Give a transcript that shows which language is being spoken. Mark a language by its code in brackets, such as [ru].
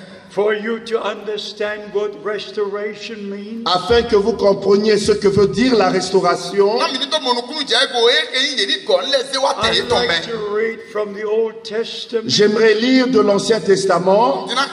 [en] For you to understand what restoration means, [fr] Afin que vous compreniez ce que veut dire la restauration, [en] I'd like to read from the Old Testament, [fr] j'aimerais lire de l'Ancien Testament,